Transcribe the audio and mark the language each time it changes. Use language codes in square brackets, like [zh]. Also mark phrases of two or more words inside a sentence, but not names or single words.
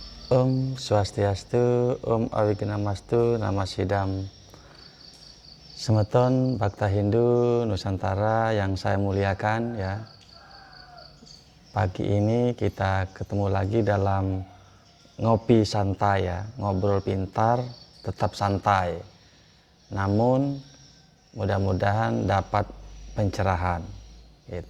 [ban] Om Swastiastu, Om Awignamastu, Nama Sidam. [id] Semeton Bhakta Hindu Nusantara yang saya muliakan ya. Pagi ini kita ketemu lagi dalam ngopi santai ya, ngobrol pintar, tetap santai. Namun mudah-mudahan dapat pencerahan gitu.